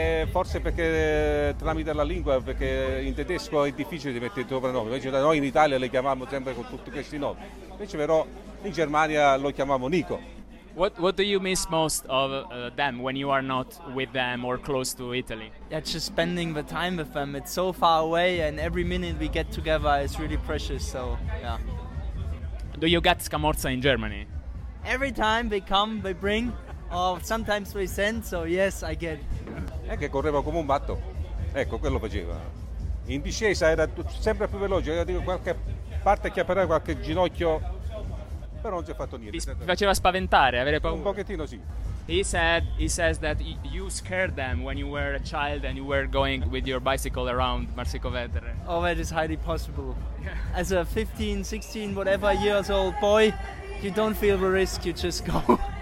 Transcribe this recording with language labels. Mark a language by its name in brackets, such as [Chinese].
[Italian] Forse perché tramite la lingua, perché in tedesco è difficile di mettere il soprannome. Invece da noi in Italia le chiamiamo sempre con tutti questi nomi. Invece però in Germania lo chiamiamo Nico. [English] What do you miss most of them when you are not with them or close to Italy? Yeah, just spending the time with them. It's so far away, and every minute we get together is really precious. So yeah. Do you get Scamorza in Germany? Every time they come, they bring, or sometimes we send. So yes, I get. [Italian] È che correva come un matto. Ecco, quello faceva. In discesa era sempre più veloce. Io dico qualche parte che apriva qualche ginocchio. Però non ci ha fatto niente. Vi faceva spaventare, avere paura. Un pochettino sì. [English] He says that you scared them when you were a child and you were going with your bicycle around Marsico Vetere. Oh, that is highly possible. As a 15, 16, whatever years old boy, you don't feel the risk, you just go.